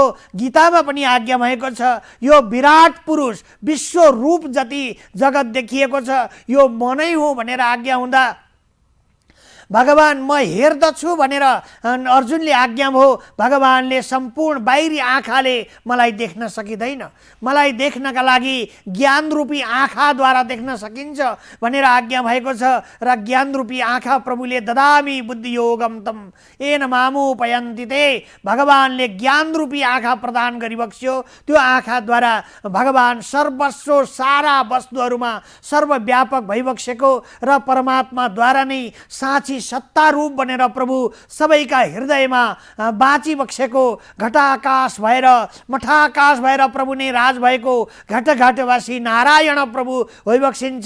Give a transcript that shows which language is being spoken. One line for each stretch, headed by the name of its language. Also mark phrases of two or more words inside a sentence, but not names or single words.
Nepali: गीतामा पनि आज्ञा भएको छ, यो विराट पुरुष विश्व रूप जति जगत देखिएको छ यो म नै हो भनेर आज्ञा हुँदा भगवान म हेर्दछु भनेर अर्जुनले आज्ञा भयो। भगवानले सम्पूर्ण बाहिरी आँखाले मलाई देख्न सकिँदैन, मलाई देख्नका लागि ज्ञान रूपी आँखाद्वारा देख्न सकिन्छ भनेर आज्ञा भएको छ। र ज्ञान रूपी आँखा प्रभुले
Sanskrit: ददामि बुद्धियोगम तम येन मामुपयन्ति ते,
Nepali: भगवानले ज्ञान रूपी आँखा प्रदान गरिबक्स्यो। त्यो आँखाद्वारा भगवान सर्वस्व सारा वस्तुहरूमा सर्वव्यापक भइबक्सेको र परमात्माद्वारा नै साँची सत्ता रूप बनेर प्रभु सबैका हृदयमा बाँचिबक्सेको, घटाकाश भएर मठाकाश भएर प्रभु नै राज भएको घटघटवासी नारायण प्रभु भइबक्सिन्छ।